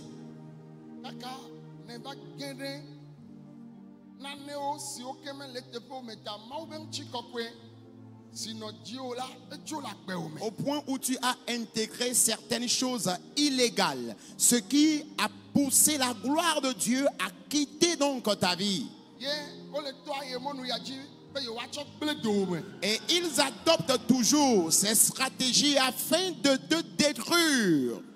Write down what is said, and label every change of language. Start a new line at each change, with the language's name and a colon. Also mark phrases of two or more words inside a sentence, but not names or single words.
Ewe: Kaka ne va gẽ ɖe nanewo siwo ke mele teƒewo me ta Mawu be ŋuti kɔkɔe si nɔ dziwò la etso le agbewo me.
French: au point où tu as intégré certaines choses illégales, ce qui a poussé la gloire de Dieu à quitter donc ta vie. Et ils adoptent toujours ces stratégies afin de te détruire.